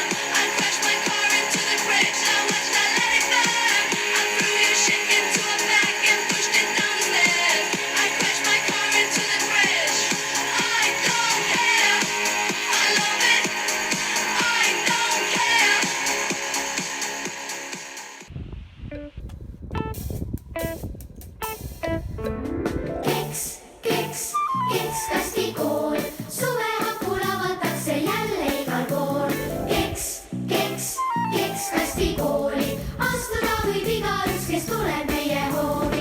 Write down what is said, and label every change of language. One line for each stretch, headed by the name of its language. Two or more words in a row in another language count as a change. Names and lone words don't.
English: I crashed my car into the bridge. I watched, I let it burn. I threw your shit into a bag and pushed it down the stairs. I crashed my car into the bridge. I don't care. I love it. I don't care.
Estonian: Keks, keks, keks kastikool, suve hakul avatakse jälle igal pool. Keks, keks, keks kastikooli, astuda võib igaüks, kes tuleb meie hoovi.